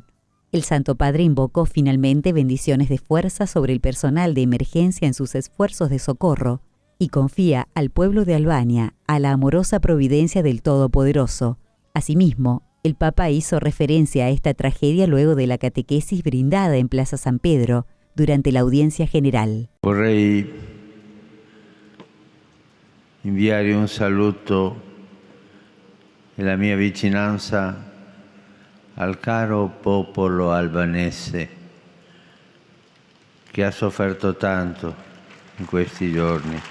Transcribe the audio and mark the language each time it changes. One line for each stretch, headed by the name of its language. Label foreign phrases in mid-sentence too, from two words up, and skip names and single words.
Spanish: El Santo Padre invocó finalmente bendiciones de fuerza sobre el personal de emergencia en sus esfuerzos de socorro y confía al pueblo de Albania a la amorosa providencia del Todopoderoso. Asimismo, el Papa hizo referencia a esta tragedia luego de la catequesis brindada en Plaza San Pedro durante la audiencia general.
Italian: Vorrei inviare un saluto e la mia vicinanza al caro popolo albanese che ha sofferto tanto in questi giorni.